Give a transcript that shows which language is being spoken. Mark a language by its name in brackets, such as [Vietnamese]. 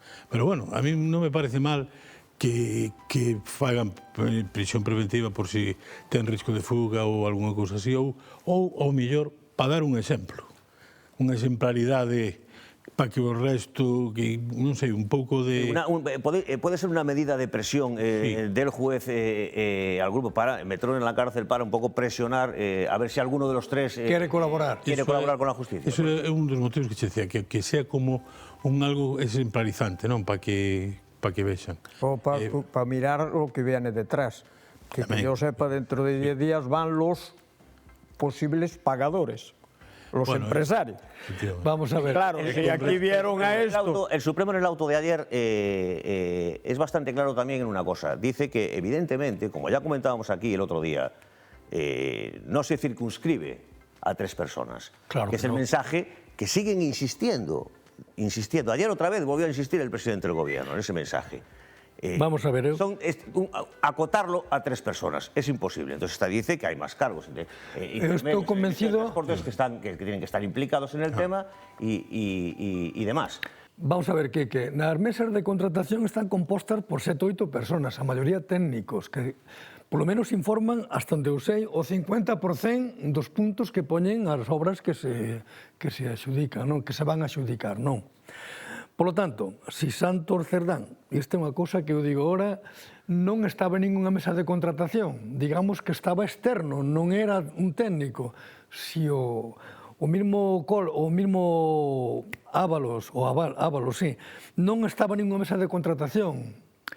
[Galician] Pero bueno, a mí non me parece mal que fagan prisión preventiva por si ten risco de fuga ou alguna cousa así, ou ao mellor, para dar un exemplo, unha exemplaridade para que o resto, que non sei, un pouco de... [Spanish] Puede ser una medida de presión del juez al grupo para meterlo en la cárcel, para un poco presionar, a ver si alguno de los tres... Quiere colaborar. Quiere colaborar con la justicia. [Galician] Eso é un dos motivos que che decía, que sea como un algo exemplarizante, non? Para que vexan. [Spanish] O para mirar o que viene detrás. Que yo sepa, dentro de 10 días van los posibles pagadores. Los empresarios. Vamos a ver. Claro, si aquí vieron a esto... El Supremo en el auto de ayer es bastante claro también en una cosa. Dice que, evidentemente, como ya comentábamos aquí el otro día, no se circunscribe a 3 personas. Claro que es el mensaje que siguen insistiendo. Ayer otra vez volvió a insistir el presidente del gobierno en ese mensaje. Vamos a ver. Acotarlo a 3 personas es imposible. Entonces dice que hay más cargos. Estoy convencido que tienen que estar implicados en el tema y demás. [Galician] Vamos a ver, que nas mesas de contratación están compostas por 7 ou 8 personas, a maioría técnicos, que polo menos informan, hasta onde eu sei, o 50% dos puntos que poñen as obras que se adxudican, non? Que se van a adxudicar, non? Polo tanto, si Santos Cerdán, e esta é unha cousa que eu digo ahora, non estaba en ninguna mesa de contratación, digamos que estaba externo, non era un técnico. Si o mismo Ábalos, sí, non estaba en ninguna mesa de contratación.